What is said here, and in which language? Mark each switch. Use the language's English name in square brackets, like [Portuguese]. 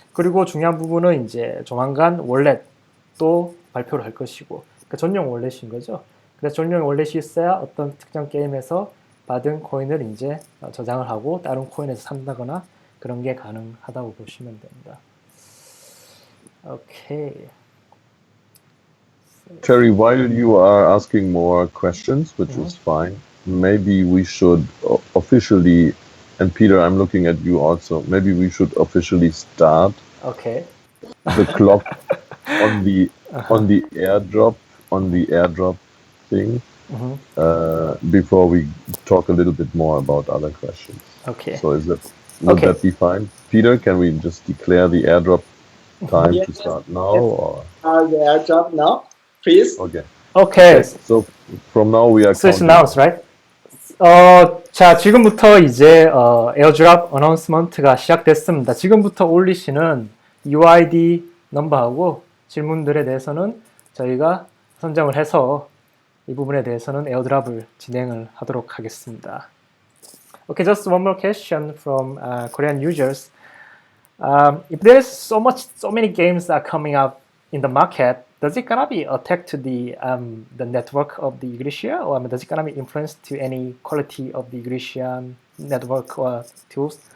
[Korean] 그리고 중요한 부분은 이제 조만간 월렛도 발표를 할 것이고, 그러니까 전용 월렛인 거죠. 그래서 전용 월렛이 있어야 어떤 특정 게임에서 받은 코인을 이제 저장을 하고 다른 코인에서 산다거나 그런 게 가능하다고 보시면 됩니다. 오케이. [English] Terry, while you are asking more questions, which is fine, maybe we should officially, and Peter, I'm looking at you also, maybe we should officially start the clock on the airdrop thing before we talk a little bit more about other questions. Okay. So would that be fine? Peter, can we just declare the airdrop time to start now? Or? The airdrop now, please. Okay. So from now we are So it's announced, right? [Korean] 자, 지금부터 이제 에어드랍 어나운스먼트가 시작됐습니다. 지금부터 올리시는 UID 넘버하고 질문들에 대해서는 저희가 선정을 해서 이 부분에 대해서는 에어드랍을 진행을 하도록 하겠습니다. [English] Okay, just one more question from Korean users. If there's so many games are coming up in the market, does it gonna be attack to the network of the Egertia, or does it gonna be influence to any quality of the Egertia network or tools?